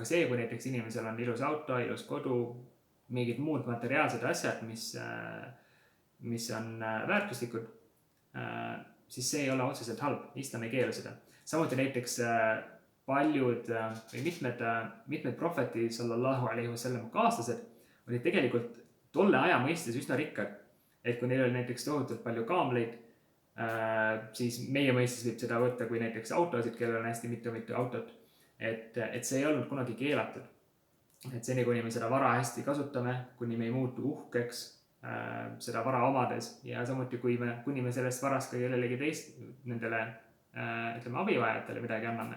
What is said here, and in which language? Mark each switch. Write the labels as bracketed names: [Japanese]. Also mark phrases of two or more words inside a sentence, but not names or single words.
[Estonian] Aga see, kui näiteks inimesel on ilus auto, ilus kodu, mingid muud materiaalsed asjad, mis on väärtuslikud, siis see ei ole otseselt halb. Islam ei keela seda. Samuti näiteks paljud või mitmed prohveti [Arabic] صلى الله عليه وسلم [Estonian] kaaslased olid tegelikult tolle aja mõistes üsna rikkad. Et kui neil oli näiteks tohutult palju kaamleid, siis meie mõistes võib seda võtta kui näiteks autosid, kellel on hästi mitu autot. Et see ei olnud kunagi keelatud. Et seni, kuni me seda vara hästi kasutame, kuni me ei muutu uhkeks seda vara omades ja samuti kuni me sellest varast ka kellelegi teist nendele abivajatele midagi anname.